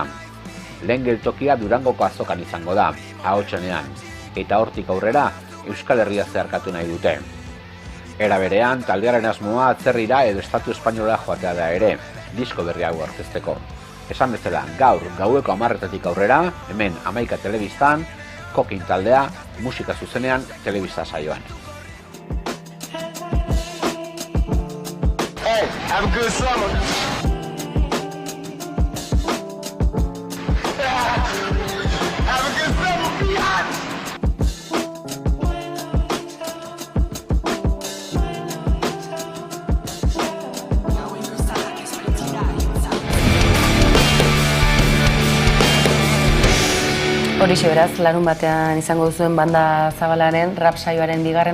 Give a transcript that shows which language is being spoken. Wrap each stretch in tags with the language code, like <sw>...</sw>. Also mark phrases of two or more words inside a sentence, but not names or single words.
<eu>Lehen geltokia Durangoko azokan izango da, ahotsenean, eta hortik aurrera Euskal Herria zeharkatu nahi dute. Era berean, taldearen asmoa atzerrira edo Estatu Espainola joatea da ere, disko berri hau aurkezteko. Esan bezala, gaur gaueko 10:00 aurrera, hemen Hamaika telebistan, Kokin taldea, musika zuzenean, telebista saioan.</eu> <en>Hey, have a good summer. Have a good summer, be hot.</en> <eu>Horixe beraz, larun batean izango duzuen banda zabalaren rap saioaren 2.</eu>